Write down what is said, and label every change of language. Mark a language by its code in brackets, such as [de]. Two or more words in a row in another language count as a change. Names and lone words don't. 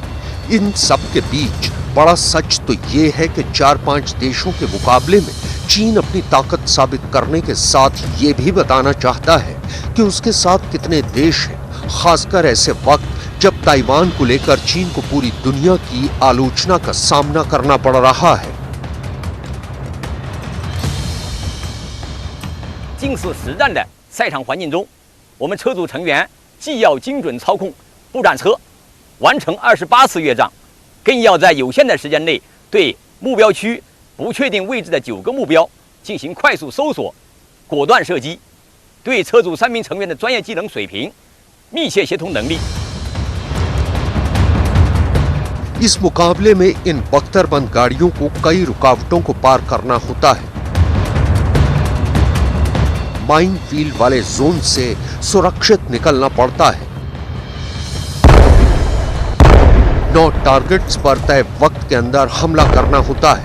[hi] इन सब के बीच बड़ा सच तो ये है कि 4-5 देशों के मुकाबले में चीन अपनी ताकत साबित करने के साथ ये भी बताना चाहता है कि उसके साथ कितने देश हैं, खासकर ऐसे वक्त जब ताइवान को लेकर चीन को पूरी दुनिया की आलोचना का सामना करना पड़ रहा है। [zh] 近似实战的赛场环境中，我们车组成员既要精准操控步战车，完成28次越障，更要在有限的时间内对目标区不确定位置的9个目标进行快速搜索、果断射击，对车组3名成员的专业技能水平、密切协同能力。 [hi] इस मुकाबले में इन बख्तरबंद गाड़ियों को कई रुकावटों को पार करना होता है। माइनफील्ड वाले जोन से सुरक्षित निकलना पड़ता है। 9 टारगेट्स पर तय वक्त के अंदर हमला करना होता है।